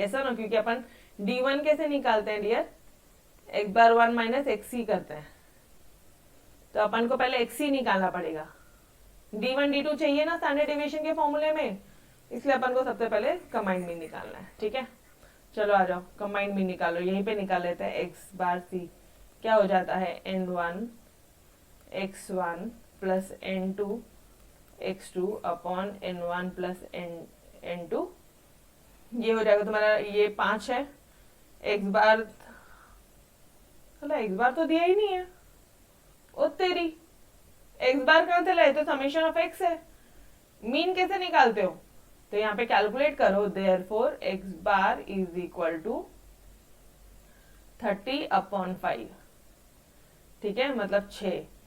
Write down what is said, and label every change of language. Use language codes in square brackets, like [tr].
[hi] ऐसा ना, क्योंकि अपन d1 कैसे निकालते हैं डियर? x बार 1 माइनस xc करते हैं, तो अपन को पहले xc निकालना पड़ेगा। d1 d2 चाहिए ना स्टैंडर्ड डेविएशन के फॉर्मूले में, इसलिए अपन को सबसे पहले कंबाइंड मीन निकालना है। ठीक है, चलो आ जाओ, कंबाइंड मीन निकालो। यहीं पे निकाल लेते हैं। x बार c क्या हो जाता है? [en] n1 x1 plus n2 x2 upon n1 plus n2। [hi] ये हो जाएगा तुम्हारा, ये 5 है। x बार, x बार तो दिया ही नहीं है। ओ तेरी, x बार कहां से लाए? तो समेशन ऑफ x है। मीन कैसे निकालते हो? तो यहाँ पे कैलकुलेट करो। [en] therefore x bar is equal to 30 upon 5, [hi] ठीक है, मतलब 6।